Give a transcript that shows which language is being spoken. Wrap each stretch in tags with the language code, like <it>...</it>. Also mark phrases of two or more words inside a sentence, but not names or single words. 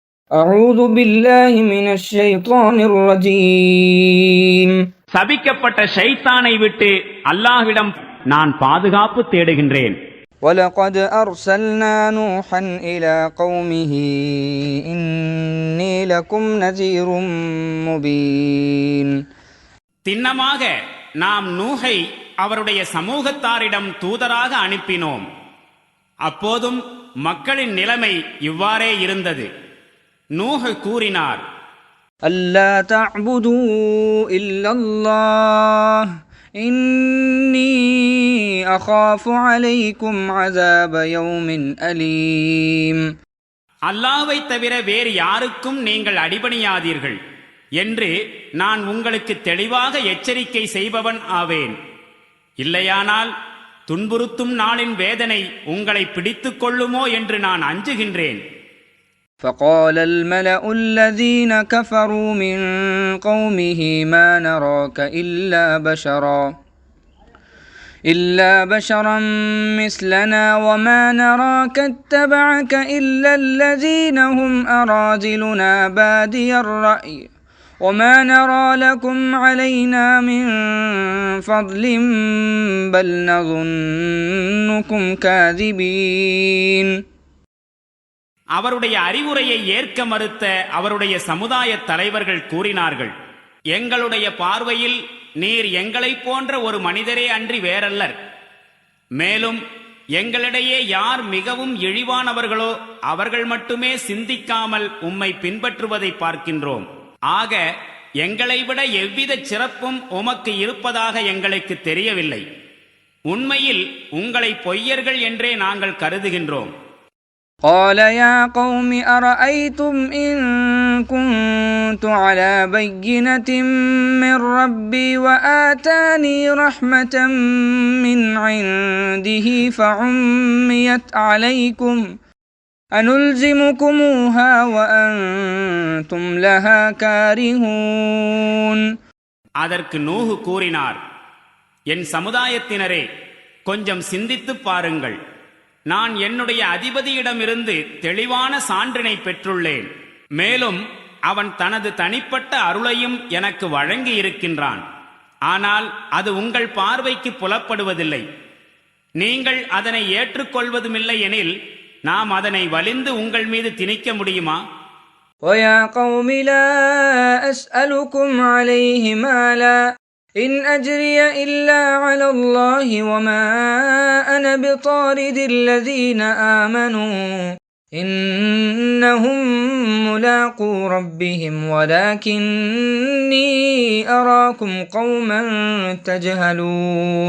<ar>أعوذ بالله من الشيطان الرجيم</ar> <ta>சபிக்கப்பட்ட ஷைத்தானை விட்டு அல்லாஹ்விடம் நான் பாதுகாப்பு தேடுகின்றேன்.</ta> <ar>ولقد أرسلنا نوحا إلى قومه إني لكم نذير مبين.</ar> <ta>திண்ணமாக நாம் நூஹை அவருடைய சமூகத்தாரிடம் தூதராக அனுப்பினோம். அப்போதும் மக்களின் நிலைமை இவ்வாறே இருந்தது. நூஹ் கூறினார்,</ta> <ar>ألا تعبدوا إلا الله إني أخاف عليكم عذاب يوم أليم.</ar> <ta>அல்லாஹ்வை தவிர வேறு யாருக்கும் நீங்கள் அடிபணியாதீர்கள் என்று நான் உங்களுக்கு தெளிவாக எச்சரிக்கை செய்பவன் ஆவேன். இல்லையானால் துன்புறுத்தும் நாளின் வேதனை உங்களை பிடித்துக் கொள்ளுமோ என்று நான் அஞ்சுகின்றேன்.</ta> <ar>فقال الملأ الذين كفروا من قومه ما نراك إلا بشرا مثلنا وما نراك اتبعك إلا الذين هم أراذلنا بادي الرأي وما نرى لكم علينا من فضل بل نظنكم كاذبين.</ar> <ta>அவருடைய அறிவுரையை ஏற்க மறுத்த அவருடைய சமுதாய தலைவர்கள் கூறினார்கள், எங்களுடைய பார்வையில் நீர் எங்களைப் போன்ற ஒரு மனிதரே அன்றி வேறல்லர். மேலும் எங்களிடையே யார் மிகவும் இழிவானவர்களோ அவர்கள் மட்டுமே சிந்திக்காமல் உம்மை பின்பற்றுவதை பார்க்கின்றோம். ஆக எங்களை விட எவ்வித சிறப்பும் உமக்கு இருப்பதாக எங்களுக்கு தெரியவில்லை. உண்மையில் உங்களை பொய்யர்கள் என்றே நாங்கள் கருதுகின்றோம்.</ta> <ar>قال يا قوم أرأيتم إن كنت على بينة من ربي وآتاني رحمة من عنده فعميت عليكم أنلزمكموها وأنتم لها كارهون.</ar> <ta>அதற்கு நூஹ் கூறினார், என் சமுதாயத்தினரே, கொஞ்சம் சிந்தித்துப் பாருங்கள். நான் என்னுடைய அதிபதியிடமிருந்து தெளிவான சான்றினை பெற்றுள்ளேன். மேலும் அவன் தனது தனிப்பட்ட அருளையும் எனக்கு வழங்கி இருக்கின்றான். ஆனால் அது உங்கள் பார்வைக்கு புலப்படுவதில்லை. நீங்கள் அதனை ஏற்றுக்கொள்வதுமில்லை எனில் நாம் அதனை வலிந்து உங்கள் மீது திணிக்க முடியுமா?</ta> <ar>وَيَا قَوْمِ لَا أَسْأَلُكُمْ عَلَيْهِ مَالًا إِنْ أَجْرِيَ إِلَّا عَلَى اللَّهِ وَمَا أَنَا بِطَارِدِ الَّذِينَ آمَنُوا إِنَّهُمْ مُلَاقُو رَبِّهِمْ وَلَكِنِّي أَرَاكُمْ قَوْمًا تَجْهَلُونَ.</ar>